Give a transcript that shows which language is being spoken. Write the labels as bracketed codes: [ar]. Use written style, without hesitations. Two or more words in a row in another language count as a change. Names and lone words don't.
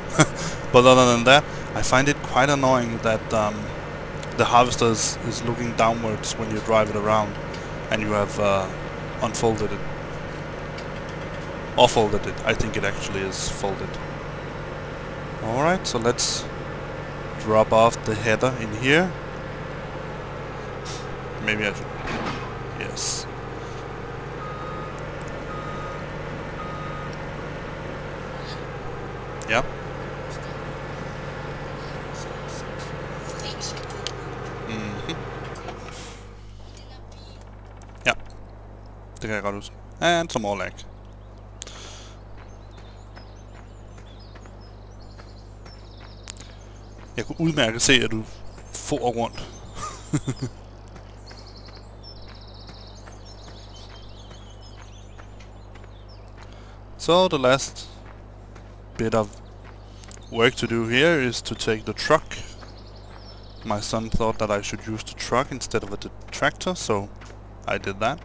[en] But other than that, I find it quite annoying that the harvester is looking downwards when you drive it around and you have unfolded it. Or folded it. I think it actually is folded. Alright, so let's drop off the header in here. Maybe I should... Yes. [da] Ja. Ja. Det kan jeg godt huske. [en] And some more lag. [da] Jeg kunne udmærket se, at du for rundt. [en] So the last bit of work to do here is to take the truck. My son thought that I should use the truck instead of the tractor, so I did that.